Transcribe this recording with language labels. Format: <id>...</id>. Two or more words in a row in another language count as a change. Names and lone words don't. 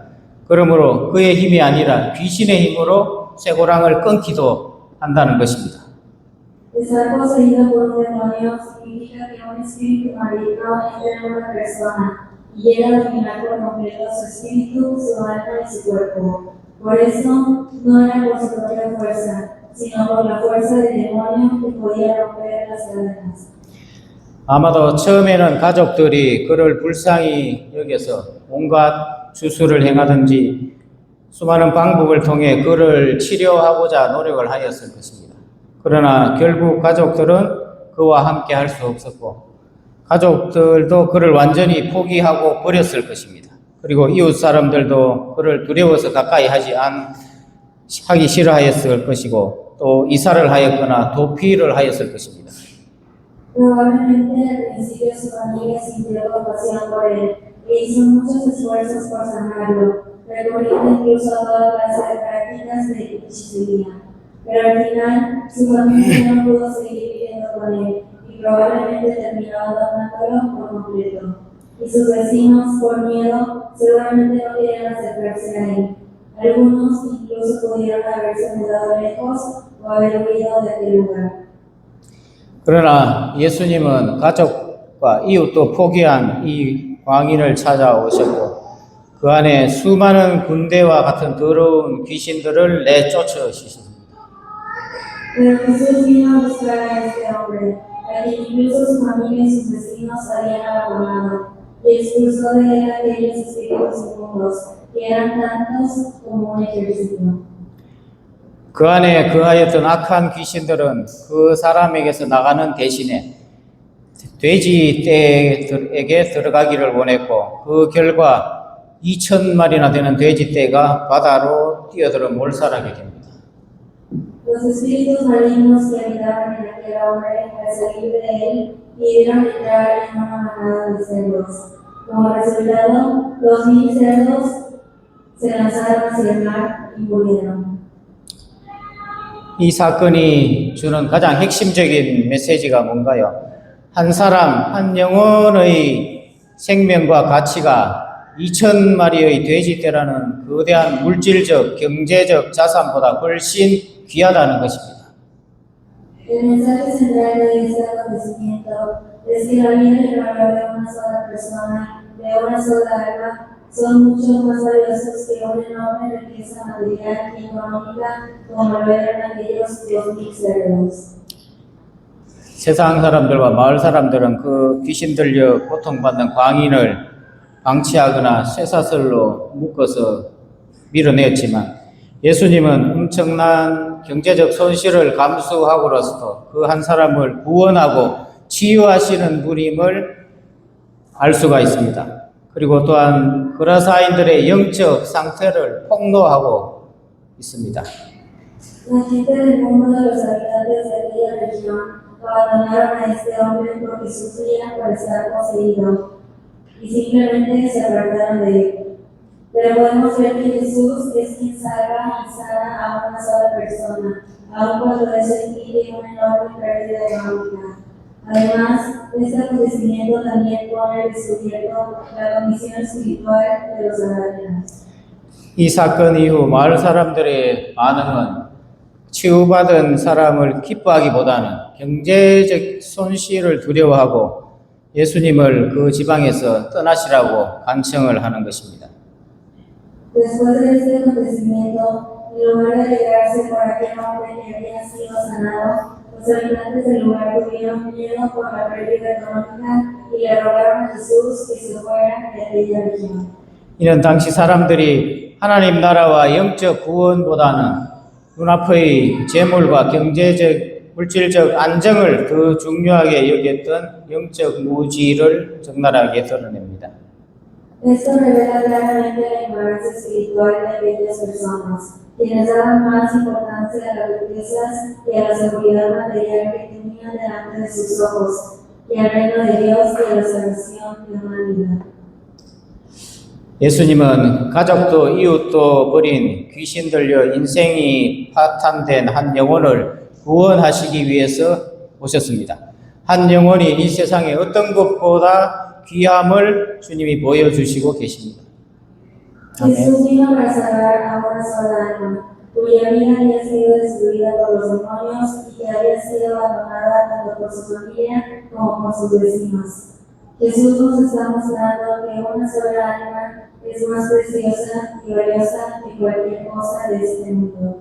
<ko>그러므로 그의 힘이 아니라 귀신의 힘으로 쇠고랑을 끊기도 한다는 것입니다.</ko> <es>Estar poseído por un demonio significa que un espíritu maligno entra en una persona y llega a dominar por completo su espíritu, su alma y su cuerpo. Por eso no era por su propia fuerza, sino por la fuerza del demonio que podía romper las cadenas.</es> <ko>아마도 처음에는 가족들이 그를 불쌍히 여겨서 온갖 주술을 행하든지 수많은 방법을 통해 그를 치료하고자 노력을 하였을 것입니다. 그러나 결국 가족들은 그와 함께 할 수 없었고 가족들도 그를 완전히 포기하고 버렸을 것입니다. 그리고 이웃 사람들도 그를 두려워서 가까이 하기 싫어하였을 것이고 또 이사를 하였거나 도피를 하였을 것입니다.</ko> <es>Probablemente al principio su familia sintió compasión por él e hizo muchos esfuerzos por sanarlo, recurriendo incluso a toda clase de prácticas de hechicería. Pero al final su familia no pudo seguir viviendo con él y probablemente terminó abandonándolo por completo. Y sus vecinos, por miedo, seguramente no querían acercarse a él. Algunos incluso pudieron haberse mudado lejos o haber huido de aquel lugar.</es> <ko>그러나 예수님은 가족과 이웃도 포기한 이 광인을 찾아오셨고 그 안에 수많은 군대와 같은 더러운 귀신들을 내쫓으셨습니다.</ko> <es>Pero Jesús vino a buscar a este hombre, a quien incluso su familia y sus vecinos habían abandonado, y expulsó de él aquellos espíritus inmundos, que eran tantos como un ejército.</es> <ko>그 안에 거하였던 악한 귀신들은 그 사람에게서 나가는 대신에 돼지 떼에게 들어가기를 원했고 그 결과 2,000마리나 되는 돼지 떼가 바다로 뛰어들어 몰살하게 됩니다.</ko> <es>Los espíritus malignos que habitaban en aquel hombre, al salir de él, pidieron entrar en una manada de cerdos. Como resultado, 2,000 cerdos se lanzaron hacia el mar y murieron.</es> <ko>이 사건이 주는 가장 핵심적인 메시지가 뭔가요? 한 사람, 한 영혼의 생명과 가치가 2,000마리의 돼지떼라는 거대한 물질적, 경제적 자산보다 훨씬 귀하다는 것입니다.</ko> <es>El mensaje central de este acontecimiento es que la vida y el valor de una sola persona, de una sola alma, son mucho más valiosos que una enorme riqueza material y económica como lo eran aquellos 2,000 cerdos.</es> <ko>세상 사람들과 마을 사람들은 그 귀신 들려 고통받는 광인을 방치하거나 쇠사슬로 묶어서 밀어냈지만 예수님은 엄청난 경제적 손실을 감수하고로서도 그 한 사람을 구원하고 치유하시는 분임을 알 수가 있습니다. 그리고 또한 거라사인들의 영적 상태를 폭로하고 있습니다.</ko> <es>La gente del mundo de los habitantes de aquella región abandonaron a este hombre porque sufrían por estar poseído y simplemente se apartaron de él. Pero podemos ver que Jesús es quien salva y sana a una sola persona, aun cuando eso implique una enorme pérdida económica. Además, este acontecimiento también pone al descubierto la condición espiritual de los samaritanos.</es> <ko>이 사건 이후 마을 사람들의 반응은 치유받은 사람을 기뻐하기보다는 경제적 손실을 두려워하고 예수님을 그 지방에서 떠나시라고 간청을 하는 것입니다.</ko> <es>Después de este acontecimiento, en lugar de alegrarse por aquel hombre que había sido sanado, los habitantes del lugar tuvieron miedo por la pérdida económica y le rogaron a Jesús que se fuera de aquella región.</es> <ko>이는 당시 사람들이 하나님 나라와 영적 구원보다는 눈앞의 재물과 경제적, 물질적 안정을 더 중요하게 여겼던 영적 무지를 적나라하게 드러냅니다.</ko> <es>Esto revela claramente la ignorancia espiritual de aquellas personas, quienes daban más importancia a las riquezas y a la seguridad material que tenían delante de sus ojos, y al reino de Dios y a la salvación de una vida.</es> <ko>예수님은 가족도 이웃도 버린 귀신 들려 인생이 파탄된 한 영혼을 구원하시기 위해서 오셨습니다. 한 영혼이 이 세상에 어떤 것보다 귀함을 주님이 보여주시고 계십니다. 아멘.</ko> <es>Jesús vino para salvar a una sola alma, cuya vida había sido destruida por los demonios y que había sido abandonada tanto por su familia como por sus vecinos. Jesús nos está mostrando que una sola alma es más preciosa y valiosa que cualquier cosa de este mundo.</es>